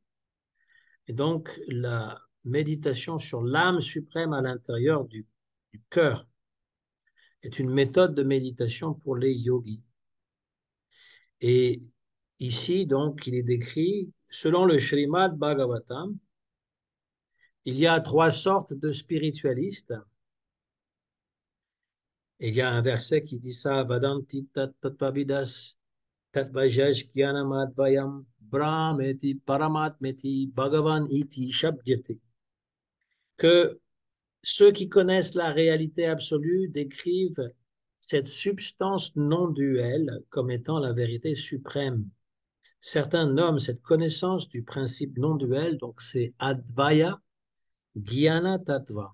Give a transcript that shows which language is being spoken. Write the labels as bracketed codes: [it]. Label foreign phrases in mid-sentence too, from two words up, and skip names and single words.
[fr] Et donc, la méditation sur l'âme suprême à l'intérieur du cœur est une méthode de méditation pour les yogis. Et ici, donc, il est décrit, selon le Srimad Bhagavatam, il y a trois sortes de spiritualistes. Et il y a un verset qui dit ça, [sa] Vadanti Tattvavidas Tattvajash Gyanamadvayam Brahmeti Paramatmeti Bhagavan Iti Shabdyate. [fr] Que ceux qui connaissent la réalité absolue décrivent cette substance non duelle comme étant la vérité suprême. Certains nomment cette connaissance du principe non duel, donc c'est [sa] Advaya Gyana Tattva.